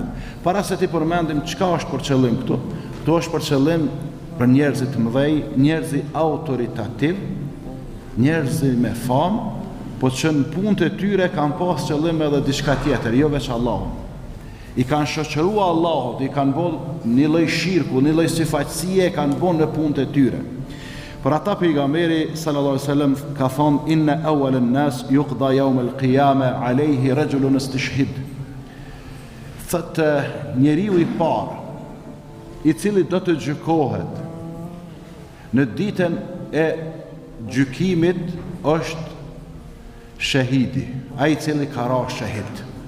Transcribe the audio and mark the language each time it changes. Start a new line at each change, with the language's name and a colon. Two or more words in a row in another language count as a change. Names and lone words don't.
Albanian: Para se t'i përmendim çka është për qëllim këtu, këtu është për qëllim për njerëzit të mëdhej, njerëzi autoritativ, njerëzi me famë, po që në punët e tyre kanë pas qëllim edhe diçka tjetër, jo veç Allahu. I kanë shoqërua Allahut, i kanë bërë një lloj shirku, një lloj sifatësie kanë bërë në punët e tyre. Për ata pejgamberi
Arabic: صلى الله عليه وسلم
Albanian: ka thonë
Arabic: إن أول الناس يقضى يوم القيامة عليه رجل استشهد.
Albanian: Thot njeriu i parë i cili do të gjykohet në ditën e gjykimit është shahidi, ai i cili ka ra shahid.